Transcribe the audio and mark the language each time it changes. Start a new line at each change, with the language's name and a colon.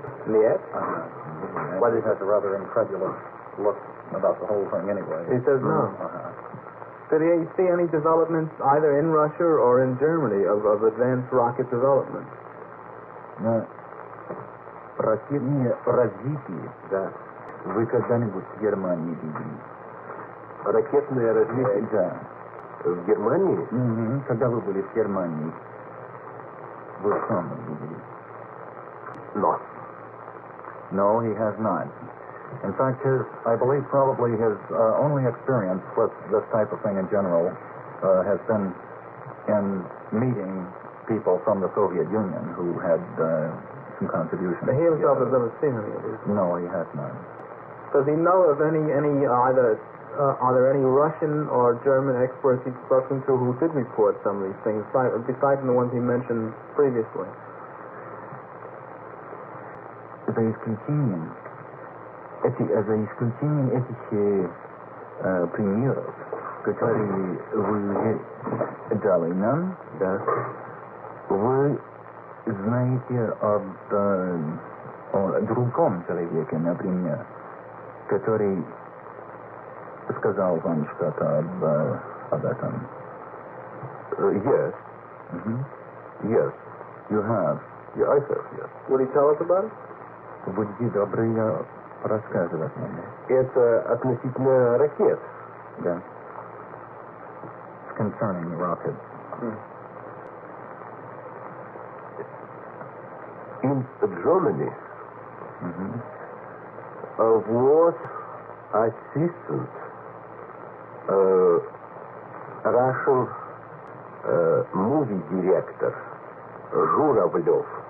English: Yet? Well, he has a rather incredulous look about the whole thing anyway. He says no. Did he see any developments either in Russia or in Germany of advanced rocket development?
Russian: Ракетные развитие, да. Вы когда-нибудь в Германии видели? Ракетное развитие? Да. В Германии? Когда вы были в Германии, вы сами видели?
English: No, he has not. In fact, I believe probably his only experience with this type of thing in general has been in meeting people from the Soviet Union who had some contributions. He himself has never seen any of these. No, he has not. Does he know of any either are there any Russian or German experts he's spoken to who did report some of these things, besides the ones he mentioned previously?
Russian: За исключением этих примеров, которые вы дали нам, да, вы знаете о другом человеке, например, который сказал вам что-то об этом?
English: Yes. Yes. You have? Yeah, I have, yes. Would he tell us about it?
Russian: Будьте добры рассказывать нам. Это относительно ракет. Да.
English: It's concerning the rocket. In Germany, was assistant Russian movie director Zhuravlev.